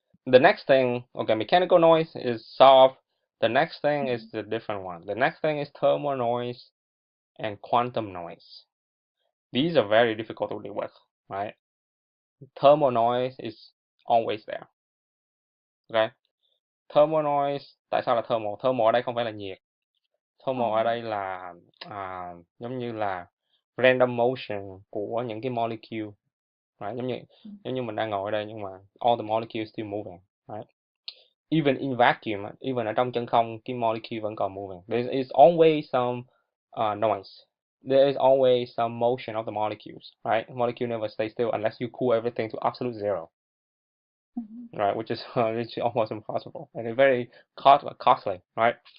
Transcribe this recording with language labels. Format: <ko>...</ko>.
<en>The next thing, okay, mechanical noise is solved. The next thing is the different one. The next thing is thermal noise and quantum noise. These are very difficult to deal with, right? Thermal noise is always there. Okay.</en> <vi>Thermal noise, tại sao là thermal? Thermal ở đây không phải là nhiệt. Thermal ở đây là giống như là random motion của những cái molecule. Right? Giống như mình đang ngồi ở đây nhưng mà</vi> <en>all the molecules still moving, right? Even in vacuum,</en> <vi>even ở trong chân không, cái molecule vẫn còn moving.</vi> <en>There is always some noise. There is always some motion of the molecules, right? Molecule never stay still unless you cool everything to absolute zero, right? Which is almost impossible and it's very costly, right?</en>